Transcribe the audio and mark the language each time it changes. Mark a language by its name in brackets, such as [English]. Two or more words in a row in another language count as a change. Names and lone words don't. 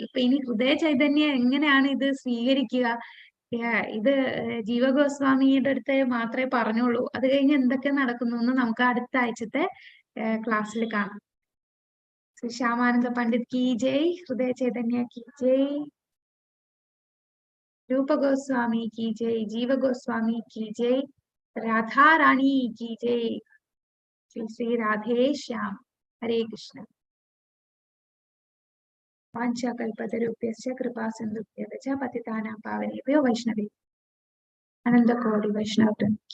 [Malayalam] ഇപ്പൊ ഇനി ഹൃദയ ചൈതന്യം എങ്ങനെയാണ് ഇത് സ്വീകരിക്കുക? ഇത് ജീവഗോസ്വാമിയുടെ അടുത്ത് മാത്രമേ പറഞ്ഞുള്ളൂ. അത് കഴിഞ്ഞ് എന്തൊക്കെ നടക്കുന്നു എന്ന് നമുക്ക് അടുത്ത ആഴ്ചത്തെ ക്ലാസ്സിൽ കാണാം. [Hindi] श्यामानंद पंडित की जय, हृदय चैतन्य की जय, रूप गोस्वामी की जय, जीव गोस्वामी की जय, राधा रानी की जय, श्री श्री राधे श्याम। [Sanskrit] हरे कृष्ण। वाञ्छाकल्पतरुभ्यश्च कृपा सिन्धुभ्यः च पतितानां पावनेभ्यो वैष्णवेभ्यो अनन्तकोटि वैष्णववृन्द।